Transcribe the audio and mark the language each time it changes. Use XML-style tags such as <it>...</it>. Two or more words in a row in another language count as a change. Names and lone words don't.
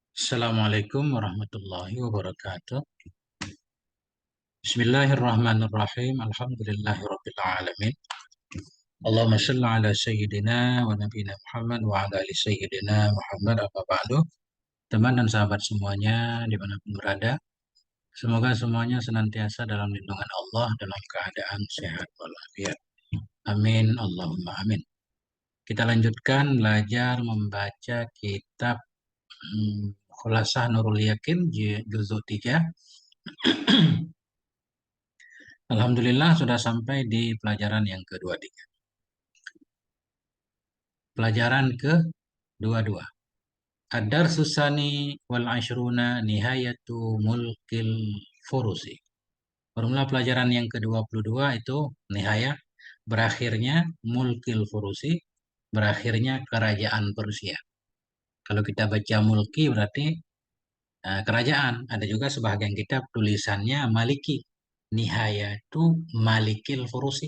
<ar>السلام عليكم ورحمة الله وبركاته. بسم الله الرحمن الرحيم. الحمد لله رب العالمين. اللهم صل على سيدنا ونبينا محمد وعلى آل سيدنا محمد أما بعد.</ar> <id>Teman dan sahabat semuanya dimanapun berada, semoga semuanya senantiasa dalam lindungan Allah dalam keadaan sehat walafiat.</id> <ar>آمين. اللهم آمين.</ar> <id>Kita lanjutkan belajar membaca kitab Khulasah Nurul Yakin juzuk 3. Alhamdulillah sudah sampai di pelajaran yang kedua-tiga. Pelajaran ke-22.</id> <ar>الدرس الثاني والعشرون نهاية ملك الفرس.</ar> <id>Formula pelajaran yang ke-22 itu nihaya, berakhirnya</id> <ar>ملك الفرس,</ar> <id>berakhirnya kerajaan Persia. Kalau kita baca mulki berarti kerajaan. Ada juga sebagian kitab tulisannya maliki. Nihaya itu</id> <ar>ملك الفرس.</ar>